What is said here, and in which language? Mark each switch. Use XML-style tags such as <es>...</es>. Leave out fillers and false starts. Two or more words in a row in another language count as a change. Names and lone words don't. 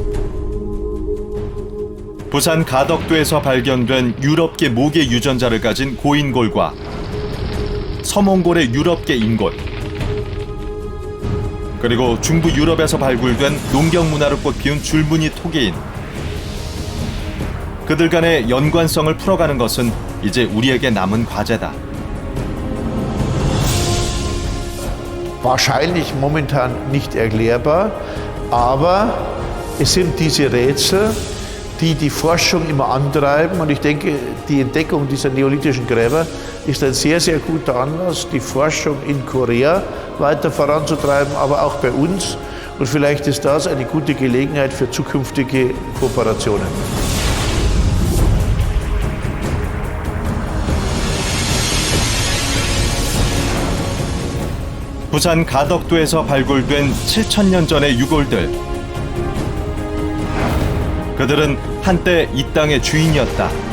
<ko>부산 가덕도에서 발견된 유럽계 모계 유전자를 가진 고인골과 서몽골의 유럽계 인골, 그리고 중부 유럽에서 발굴된 농경 문화를 꽃피운 줄무늬 토기인, 그들 간의 연관성을 풀어가는 것은 이제 우리에게 남은 과제다.</ko> <de>Wahrscheinlich momentan nicht erklärbar, aber es sind diese Rätsel, die die Forschung immer antreiben, und ich denke, die Entdeckung dieser neolithischen Gräber ist ein sehr, sehr guter Anlass, die Forschung in Korea weiter voranzutreiben, aber auch bei uns. Und vielleicht ist das eine gute Gelegenheit für zukünftige Kooperationen.</de> <ko>부산 가덕도에서 발굴된 7,000년 전의 유골들. 그들은 한때 이 땅의 주인이었다.</ko>